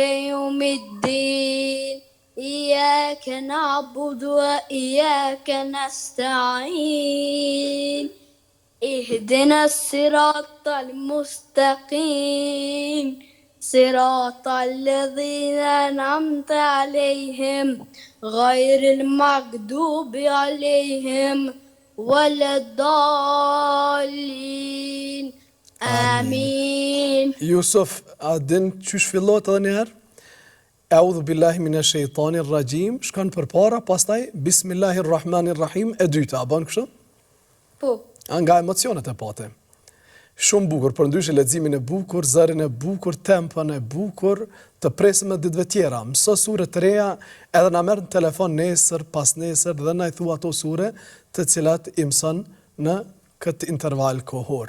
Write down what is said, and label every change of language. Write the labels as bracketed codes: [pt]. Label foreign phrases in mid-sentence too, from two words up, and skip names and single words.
[ar] يوم الدين إياك نعبد وإياك نستعين اهدنا الصراط المستقيم صراط الذين أنعمت عليهم غير المغضوب عليهم ولا الضالين آمين. [sq] Jusuf, a din qysh fillot edhe njerë? [ar] أعوذ بالله من الشيطان الرجيم, [sq] shkon përpara, pastaj Bismillahirrahmanirrahim e dyta, a bën kështu? Po. Nga emocionet e pate. Shumë bukur, përndryshe leximin e bukur, zërin e bukur, tempën e bukur, të presim e ditëve tjera. Mëso sure të reja, edhe na merr në telefon nesër, pas nesër, dhe na i thua ato sure të cilat i mëson në këtë interval kohor.